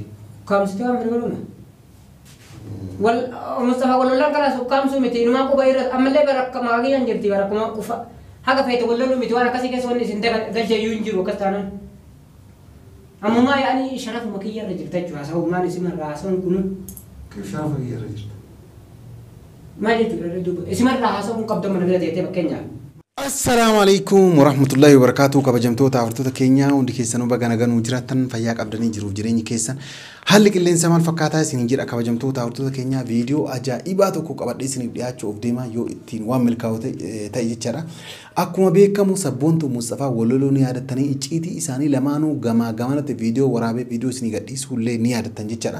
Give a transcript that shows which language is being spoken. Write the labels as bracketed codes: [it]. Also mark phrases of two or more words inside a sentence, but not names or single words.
[om] Ukkaamsi waan fedhe godhu wal Mustafa wallolaan karaa ukkaamsu miti inumaa quba irra ammallee barakka maagiyan jirti barakkuma ufa haga feete walloolu miti waan akkasii keessa wanni isin galchayyuu hin jiru akkas taanaan. Ammumaa yaa'anii sharafuma kiyya irra jirta jechuudha sababummaan isimarraa haasawuun kunu. Sharafa kiyya irra jirta. Maal jechuudha isimarraa haasawuun qabda mana bira teessee fakkeenyaaf. [ar] السلام عليكم ورحمة الله وبركاته [om] kabajamtoota hordoftoota keenya hundi keessanuu baga nagaan jiraattan fayyaa qabdanii jiruuf jireenyi keessan haalli qilleensa maal fakkaataa isin jira kabajamtoota hordoftoota keenya viidiyoo ajaa'ibaa tokko qabadhee isiniif dhiyaachuuf deema yoo ittiin waan milkaa'u ta'e jechaadha. Akkuma beekamu sabboontu Mustafaa Walloloo ni yaadatanii icciitii isaanii lamaanuu gamaa gamanatti viidiyoo waraabee viidiyoo isinii gadhiisuullee ni yaadattan jechaadha.